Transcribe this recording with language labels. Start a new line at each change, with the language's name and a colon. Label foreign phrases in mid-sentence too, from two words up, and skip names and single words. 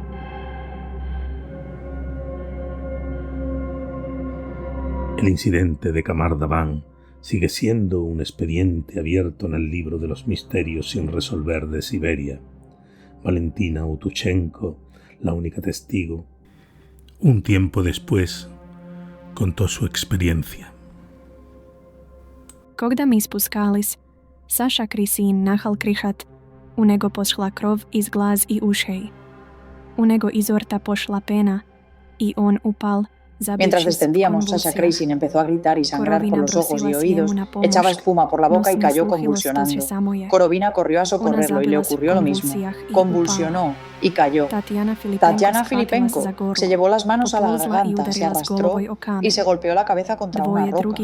Spanish: El incidente de Kamar-Davan sigue siendo un expediente abierto en el libro de los misterios sin resolver de Siberia. Valentina Autochenko, la única testigo, un tiempo después, contó su experiencia.
Russian: Когда мы спускались, Саша Крисин начал кричать. У него пошла кровь из глаз и ушей. У него изо рта пошла пена, и он упал.
Spanish: Mientras descendíamos, Sasha Kraisin empezó a gritar y sangrar por los ojos y oídos, echaba espuma por la boca y cayó convulsionando. Korovina corrió a socorrerlo y le ocurrió lo mismo. Convulsionó y cayó. Tatiana Filipenko se llevó las manos a la garganta, se arrastró y se golpeó la cabeza contra una roca.